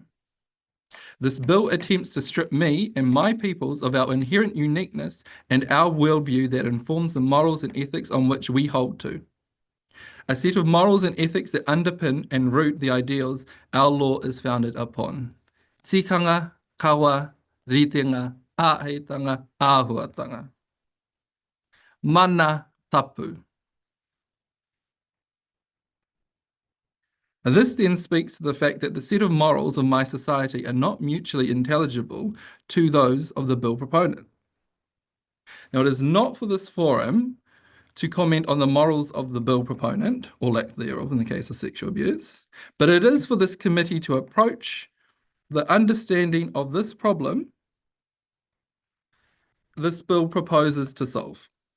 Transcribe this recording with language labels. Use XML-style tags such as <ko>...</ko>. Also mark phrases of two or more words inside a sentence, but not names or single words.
<en>This bill attempts to strip me and my peoples of our inherent uniqueness and our worldview that informs the morals and ethics on which we hold to. A set of morals and ethics that underpin and root the ideals our law is founded upon.</en> <mi>Tikanga, kawa, ritenga, āheitanga, āhuatanga. Mana tapu.</mi> <en>This then speaks to the fact that the set of morals of my society are not mutually intelligible to those of the bill proponent. Now, it is not for this forum to comment on the morals of the bill proponent, or lack thereof in the case of sexual abuse, but it is for this committee to approach the understanding of this problem this bill proposes to solve.</en>